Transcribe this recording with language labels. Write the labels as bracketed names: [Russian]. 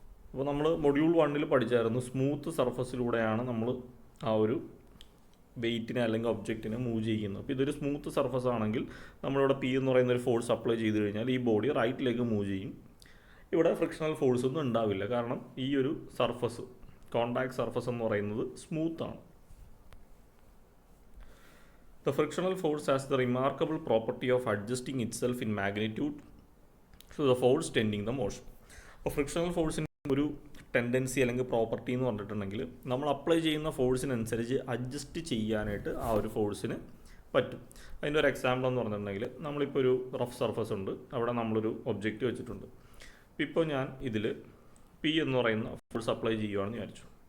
[Malayalam] അപ്പോൾ നമ്മൾ module 1 പഠിച്ചായിരുന്നു, smooth സർഫസിലൂടെയാണ് നമ്മൾ ആ ഒരു വെയ്റ്റിനെ അല്ലെങ്കിൽ ഒബ്ജക്റ്റിനെ മൂവ് ചെയ്യുന്നത്. അപ്പോൾ ഇതൊരു സ്മൂത്ത് സർഫസ് ആണെങ്കിൽ നമ്മളിവിടെ പി എന്ന് പറയുന്ന ഒരു ഫോഴ്സ് അപ്ലൈ ചെയ്ത് കഴിഞ്ഞാൽ ഈ ബോഡി റൈറ്റിലേക്ക് മൂവ് ചെയ്യും. ഇവിടെ ഫ്രിക്ഷണൽ ഫോഴ്സ് ഒന്നും ഉണ്ടാവില്ല, കാരണം ഈ ഒരു സർഫസ്, കോണ്ടാക്ട് സർഫസ് എന്ന് പറയുന്നത് സ്മൂത്താണ്. [English] The frictional force has the remarkable property of adjusting itself in magnitude to the force tending the motion. [Malayalam] അപ്പോൾ ഫ്രിക്ഷണൽ ഫോഴ്സിന് ഒരു ടെൻഡൻസി അല്ലെങ്കിൽ പ്രോപ്പർട്ടി എന്ന് പറഞ്ഞിട്ടുണ്ടെങ്കിൽ നമ്മൾ അപ്ലൈ ചെയ്യുന്ന ഫോഴ്സിനനുസരിച്ച് അഡ്ജസ്റ്റ് ചെയ്യാനായിട്ട് ആ ഒരു ഫോഴ്സിന് പറ്റും. അതിൻ്റെ ഒരു എക്സാമ്പിൾ എന്ന് പറഞ്ഞിട്ടുണ്ടെങ്കിൽ നമ്മളിപ്പോൾ ഒരു റഫ് സർഫസ് ഉണ്ട്, അവിടെ നമ്മളൊരു ഒബ്ജക്റ്റ് വെച്ചിട്ടുണ്ട്. ഇപ്പോൾ ഞാൻ ഇതിൽ പി എന്ന് പറയുന്ന ഫോഴ്സ് അപ്ലൈ ചെയ്യുകയാണെന്ന് വിചാരിച്ചു.